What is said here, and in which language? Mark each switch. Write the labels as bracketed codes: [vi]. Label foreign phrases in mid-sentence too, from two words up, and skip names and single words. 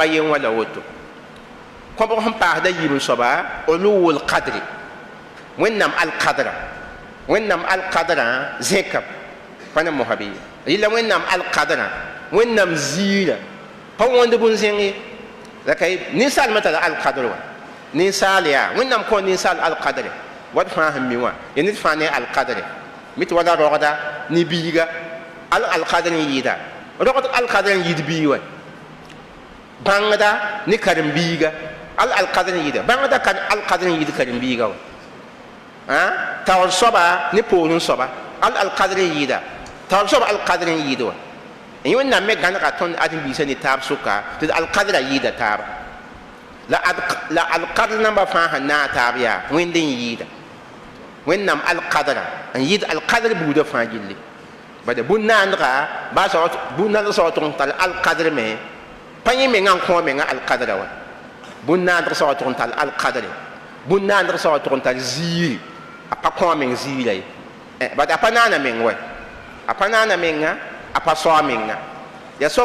[mos] yen wã la woto kõbg sẽn paasda yiib n soaba uluwul qadri wẽnnaam alqadra wẽnnaam alqadrã zẽkam pa ne mosã bɩ rɩla wẽnnaam alqadrã wẽnnaam ziirã pa wõnd bõn-zẽng ye la kay ninsaal me tara alqadr wa ninsaal yaa wẽnnaam kõ ninsaal alqadre wat fãa sẽn mi wã ya ned fãa ne alqadre mit wala rogda ni biiga al qadr yida rogda al qadr yid biiwa bangda ni karim biiga al qadr yida bangda kan al qadr yid karim biiga ha tawal soba ni porun soba al qadr yida tawal soba al qadr yida yõ n na me gãnega tõnd adem-biisã ne taab sʋka tɩ alkadra yɩɩda taaba la alkadr nambã fãa sẽn na a taab yaa wẽnd n yɩɩda wẽnnaam alkadra n yɩɩd alkadr buudã fãa gilli bada bũn-naandga bũn-naandg sao tʋg n tall alkadr me pa yẽ mengã n kõ menga alkadra wa bũn-naandg sao tʋg n tall alkadre bũn-naandg sao tʋg n tall ziiri a pa kõ meng ziirã ye bada a pa naana meng wa a pa naana menga a pa soa menga ya sob